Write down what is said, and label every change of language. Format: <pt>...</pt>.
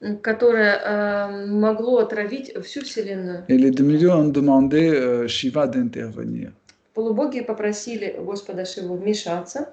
<ru>которое могло отравить всю Вселенную.</ru> <fr>Et les demi-dieux ont demandé Shiva d'intervenir.</fr> <ru>Полубоги попросили Господа Шиву вмешаться.</ru>